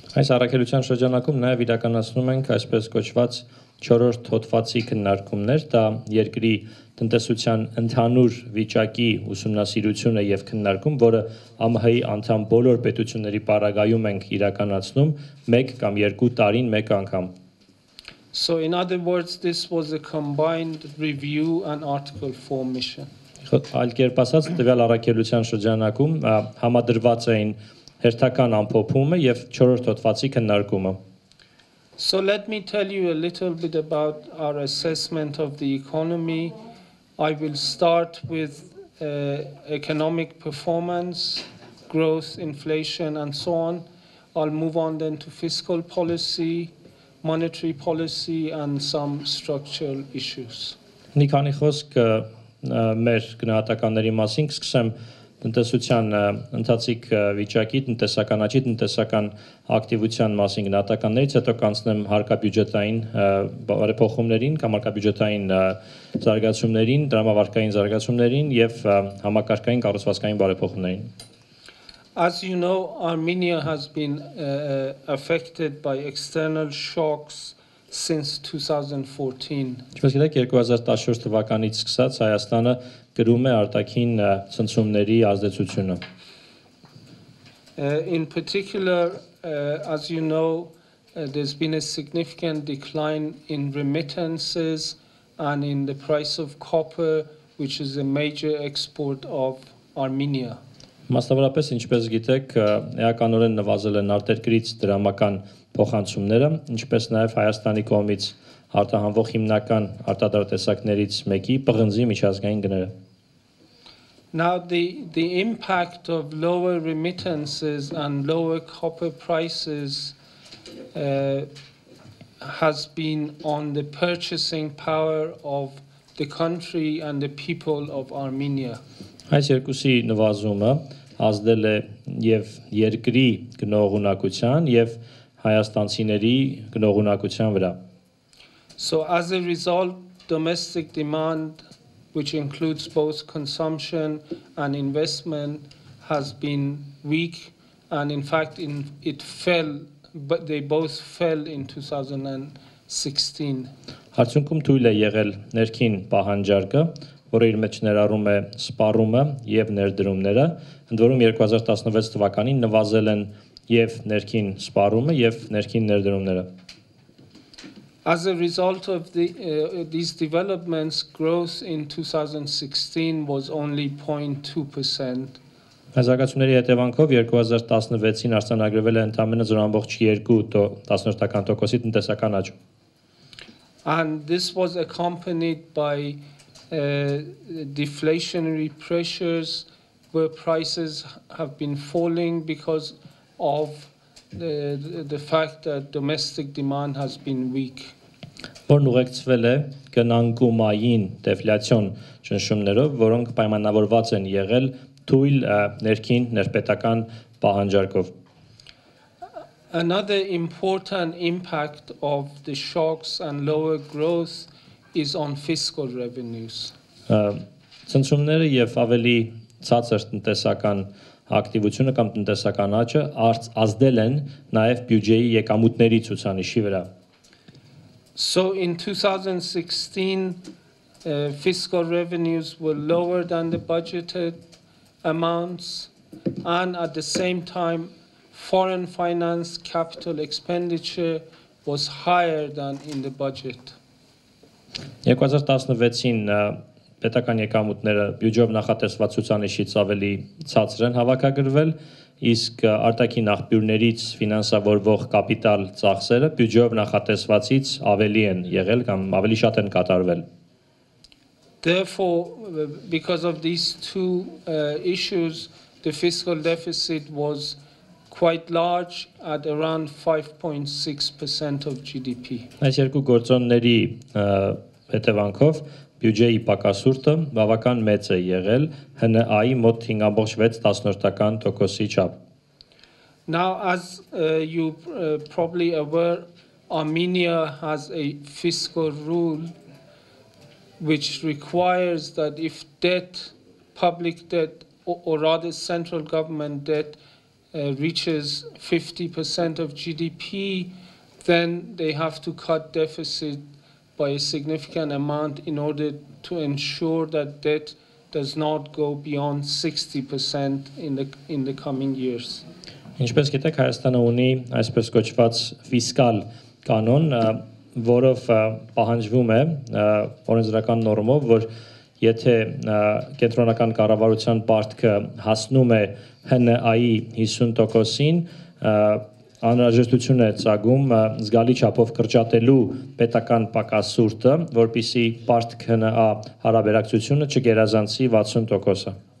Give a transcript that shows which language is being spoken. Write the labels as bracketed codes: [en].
[hy] Այս առաքելության շրջանակում նաև իրականացնում ենք այսպես կոչված 4-րդ հոդվածի քննարկումներ, դա երկրի տնտեսության ընդհանուր վիճակի ուսումնասիրությունը եւ քննարկում, որը ԱՄՀ-ի անդամ բոլոր պետությունների պարագայում ենք իրականացնում 1 կամ 2 տարին մեկ անգամ. [en] So in other words, this was a combined review and Article 4 mission. [hy] Այլ կերպ ասած, տվյալ առաքելության շրջանակում համադրված էին հերթական ամփոփումը եւ 4-րդ հոդվածի քննարկումը. [en] So let me tell you a little bit about our assessment of the economy. I will start with economic performance, growth, inflation, and so on. I'll move on then to fiscal policy, monetary policy, and some structural issues. [hy] Մի քանի խոսք մեր գնահատականների մասին կսկսեմ տնտեսության ընթացիկ վիճակի, տնտեսական աճի, տնտեսական ակտիվության մասին գնահատականներից, հետո կանցնեմ հարկաբյուջետային բարեփոխումներին կամ հարկաբյուջետային զարգացումներին, դրամավարկային զարգացումներին եւ համակարգային կառուցվածքային բարեփոխումներին. [en] As you know, Armenia has been affected by external shocks since 2014. [hy] Ինչպես գիտեք, 2014 թվականից սկսած Հայաստանը գրում է արտաքին ցնցումների ազդեցությունը. [en] In particular, as you know, there's been a significant decline in remittances and in the price of copper, which is a major export of Armenia. [hy] Մասնավորապես, ինչպես գիտեք, էականորեն նվազել են արտերկրից դրամական փոխանցումները, ինչպես նաև Հայաստանի կողմից արտահանվող հիմնական արտադրատեսակներից մեկի պղնձի միջազգային գները. [en] Now the impact of lower remittances and lower copper prices has been on the purchasing power of the country and the people of Armenia. [hy] Այս երկուսի նվազումը ազդել է եւ երկրի գնողունակության եւ հայաստանցիների գնողունակության վրա։ [en] So as a result, domestic demand, which includes both consumption and investment, has been weak, and in fact it fell, but they both fell in 2016. [hy] Արդյունքում թույլ է եղել ներքին պահանջարկը, որը իր մեջ ներառում է սպառումը եւ ներդրումները, ընդ որում 2016 թվականին նվազել են եւ ներքին սպառումը եւ ներքին ներդրումները։ [en] As a result of these developments, growth in 2016 was only 0.2%. [hy] Այս զարգացումների հետևանքով 2016-ին արձանագրվել է ընդամենը 0.2% տնտեսական աճ։ [en] And this was accompanied by deflationary pressures where prices have been falling because of the fact that domestic demand has been weak. [hy] Որն ուղեկցվել է գնանկումային դեֆլյացիոն ճնշումներով, որոնք պայմանավորված են եղել թույլ ներքին ներպետական պահանջարկով։ [en] Another important impact of the shocks and lower growth is on fiscal revenues. [hy] Ցնցումները եւ ավելի ցածր տնտեսական ակտիվությունը կամ տնտեսական աճը ազդել են նաեւ բյուջեի եկամուտների ցուցանիշի վրա։ [en] So in 2016, fiscal revenues were lower than the budgeted amounts, and at the same time, foreign finance capital expenditure was higher than in the budget. [hy] 2016-ին պետական եկամուտները բյուջեով նախատեսված ցուցանիշից ավելի ցածր են հավաքագրվել, իսկ արտաքին աղբյուրներից ֆինանսավորվող կապիտալ ծախսերը բյուջեով նախատեսվածից ավելի են եղել կամ ավելի շատ են կատարվել։ [en] Therefore, because of these two issues, the fiscal deficit was quite large at around 5.6% of GDP. [hy] Այս երկու գործոնների հետևանքով բյուջեի պակասուրդը բավական մեծ է եղել ՀՆԱ-ի մոտ 5.6%-ի չափ։ [en] Now, as you probably aware, Armenia has a fiscal rule which requires that if debt, public debt, or rather central government debt reaches 50% of GDP, then they have to cut deficit by a significant amount in order to ensure that debt does not go beyond 60% in the coming years. [hy] Ինչպես գիտեք, Հայաստանը ունի այսպես կոչված ֆիսկալ կանոն, որով պահանջվում է օրենսդրական նորմով, որ եթե կենտրոնական կառավարության պարտքը հասնում է ՀՆԱ-ի 50%-ին, անհրաժեշտություն է ծագում զգալի չափով կրճատելու պետական պակասուրդը, որպեսզի պարտք ՀՆԱ հարաբերակցությունը չգերազանցի 60%-ը։